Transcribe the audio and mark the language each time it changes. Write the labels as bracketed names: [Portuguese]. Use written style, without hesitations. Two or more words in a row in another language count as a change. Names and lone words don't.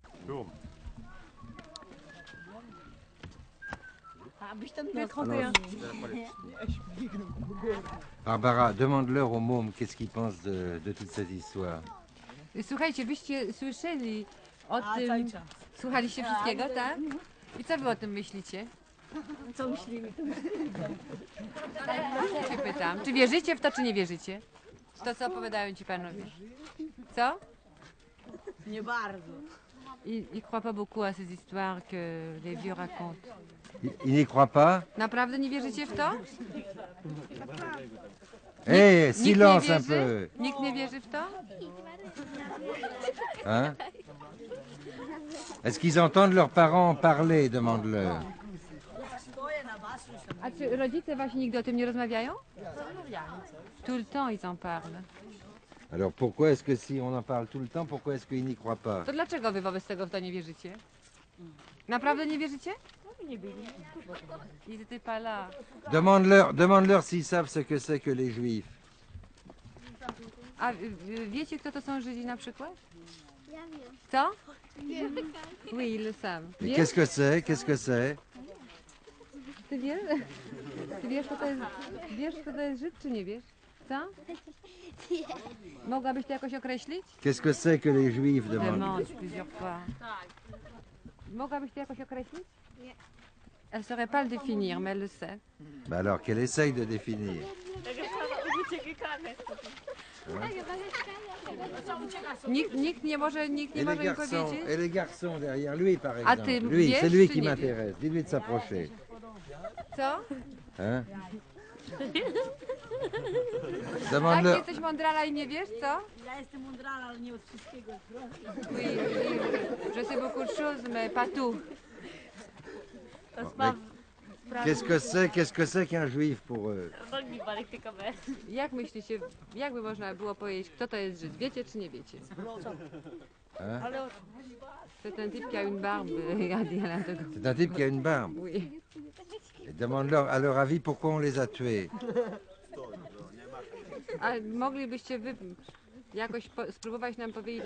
[French] Le 31. Barbara, demande-leur aux mômes qu'est-ce qu'ils pensent de toute cette histoire. [Polish] Słuchajcie, wyście słyszeli o tym, słuchaliście wszystkiego, tak? I co wy o tym myślicie? Co myślimy? Się pytam. Czy wierzycie w to, czy nie wierzycie? W to, co opowiadają ci panowie? Co? Nie bardzo. [French] Ils croient pas beaucoup à ces histoires que les vieux racontent. Ils n'y croient pas? [Polish] Naprawdę nie wierzycie w to? [French] Hé, [Polish] Nikt nie [French] silence un [Polish] wierzy? [French] peu. [Polish] Nikt nie wierzy w to? [French] Hein? Est-ce qu'ils entendent leurs parents parler? Demande-leur. [Polish] A czy rodzice właśnie nigdy o tym nie rozmawiają? [French] Tout le temps ils en parlent. Alors pourquoi est-ce que si on en parle tout le temps, pourquoi est-ce qu'ils n'y croient pas? [Polish] To dlaczego wy wobec tego w to nie wierzycie? Naprawdę nie wierzycie? [French] Ils étaient pas là. Demande-leur s'ils savent ce que c'est que les Juifs. [Polish] A wiecie, kto to są Żydzi na przykład? Ja wiem. Co? Wiem. [French] Oui, ils le savent. Et [Polish] Wiesz? [French] qu'est-ce que c'est? Qu'est-ce que c'est? [Polish] Ty wiesz? Ty wiesz, kto to jest Żyd, czy nie wiesz? Co? Mogłabyś to jakoś określić? [French] Qu'est-ce que c'est que les Juifs? Demande. Demande plusieurs fois. [Polish] Mogłabyś to jakoś określić? Nie. [French] Elle saurait pas le définir, mais elle le sait. Bah alors qu'elle essaye de définir. [Polish] Nikt nie może im [French] Et [Polish] powiedzieć. [French] les garçons derrière lui, par Ah, exemple. t'es Lui, vierge, c'est lui tu qui n'y es m'intéresse. Dis-lui de s'approcher. [Polish] Co? [French] Hein? [Polish] Tak, [French] Demande-leur. [Polish] jesteś mądrala i nie wiesz, co? Ja jestem mądrala, ale nie od wszystkiego. [French] Oui, je sais beaucoup de choses, mais pas tout. Mais qu'est-ce que c'est qu'un juif pour eux? [Polish] Jak myślicie, jakby można było powiedzieć, kto to jest Żyd? Wiecie czy nie wiecie? [French] Hein? C'est un type qui a une barbe, a dit Alain de Gaulle. C'est un type qui a une barbe. Oui. Et demande-leur, à leur avis, pourquoi on les a tués. [Polish] A moglibyście wy jakoś spróbować nam powiedzieć,